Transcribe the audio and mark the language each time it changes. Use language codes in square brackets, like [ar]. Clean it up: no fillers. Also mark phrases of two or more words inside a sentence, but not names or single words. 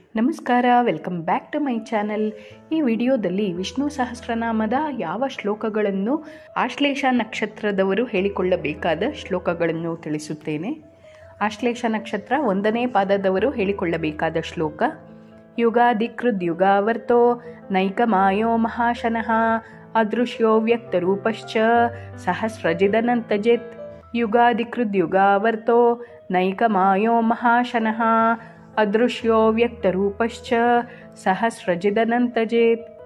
[kn] ನಮಸ್ಕಾರ, [en] welcome back to my channel. [kn] ಈ ವಿಡಿಯೋದಲ್ಲಿ ವಿಷ್ಣು ಸಹಸ್ರನಾಮದ ಯಾವ ಶ್ಲೋಕಗಳನ್ನು ಆಶ್ಲೇಷ ನಕ್ಷತ್ರದವರು ಹೇಳಿಕೊಳ್ಳಬೇಕಾದ ಶ್ಲೋಕಗಳನ್ನು ತಿಳಿಸುತ್ತೇನೆ. ಆಶ್ಲೇಷ ನಕ್ಷತ್ರ 1ನೇ ಪಾದದವರು ಹೇಳಿಕೊಳ್ಳಬೇಕಾದ ಶ್ಲೋಕ: [sa] ಯುಗಾದಿಕೃದ್ಯುಗಾವರ್ತೋ ನೈಕಮಾಯೋ ಮಹಾಶನಃ ಅದೃಶ್ಯೋ ವ್ಯಕ್ತರೂಪಶ್ಚ ಸಹಸ್ರಜಿದನಂತಜೆತ್. ಯುಗಾದಿಕೃದ್ಯುಗಾವರ್ತೋ ನೈಕಮಾಯೋ ಮಹಾಶನಃ ಅದೃಶ್ಯೋ ವ್ಯಕ್ತರೂಪಶ್ಚ ಸಹಸ್ರಜಿದನಂತಜೇತ್.